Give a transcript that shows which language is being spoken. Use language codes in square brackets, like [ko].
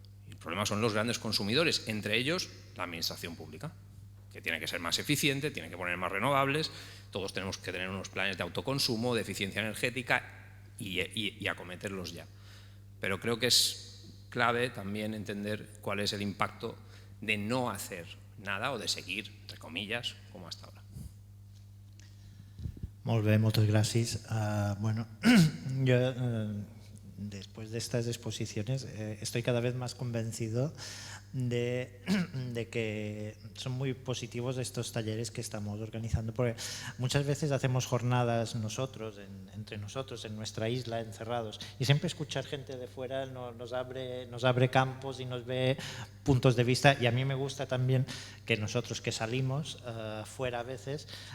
[es] El problema son los grandes consumidores, entre ellos la administración pública, que tiene que ser más eficiente, tiene que poner más renovables, todos tenemos que tener unos planes de autoconsumo, de eficiencia energética y acometerlos ya. Pero creo que es clave también entender cuál es el impacto de no hacer nada o de seguir, entre comillas, como hasta ahora. [ca] Molt bé, moltes gràcies. Bueno, jo [es] después de estas exposiciones estoy cada vez más convencido de que son muy positivos estos talleres que estamos organizando, porque muchas veces hacemos jornadas nosotros, entre nosotros, en nuestra isla, encerrados, y siempre escuchar gente de fuera nos abre campos y nos ve puntos de vista, y a mí me gusta también que nosotros que salimos fuera a veces,